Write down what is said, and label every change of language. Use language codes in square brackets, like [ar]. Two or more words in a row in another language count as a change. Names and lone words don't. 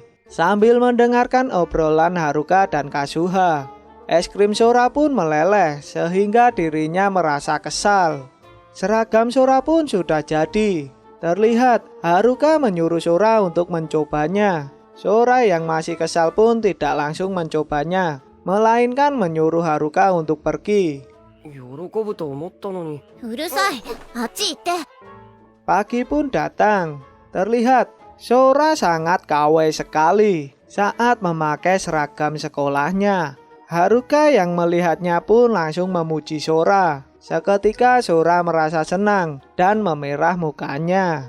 [id] Sambil mendengarkan obrolan Haruka dan Kazuha, es krim Sora pun meleleh sehingga dirinya merasa kesal. Seragam Sora pun sudah jadi. Terlihat Haruka menyuruh Sora untuk mencobanya. Sora yang masih kesal pun tidak langsung mencobanya, melainkan menyuruh Haruka untuk pergi. [ja] 喜ぶと思ったのに。うるさい。あっち行って。 [id] Pagi pun datang. Terlihat Sora sangat kawai sekali saat memakai seragam sekolahnya. Haruka yang melihatnya pun langsung memuji Sora. Seketika Sora merasa senang dan memerah mukanya.